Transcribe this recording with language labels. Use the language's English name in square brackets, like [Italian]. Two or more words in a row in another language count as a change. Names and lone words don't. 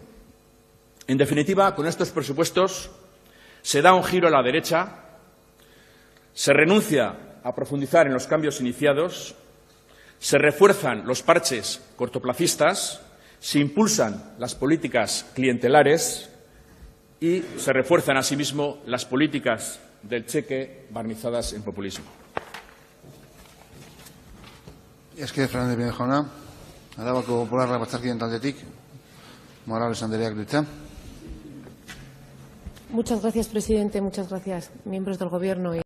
[Spanish] En definitiva, con estos presupuestos se da un giro a la derecha, se renuncia a profundizar en los cambios iniciados, se refuerzan los parches cortoplacistas, se impulsan las políticas clientelares y se refuerzan asimismo las políticas del cheque barnizadas en populismo. [Basque] Fernández Bide jauna, Arabako Popularra batzarkideen taldetik, Morales Andreak ditza. [Spanish] Muchas gracias, presidente. Muchas gracias, miembros del Gobierno.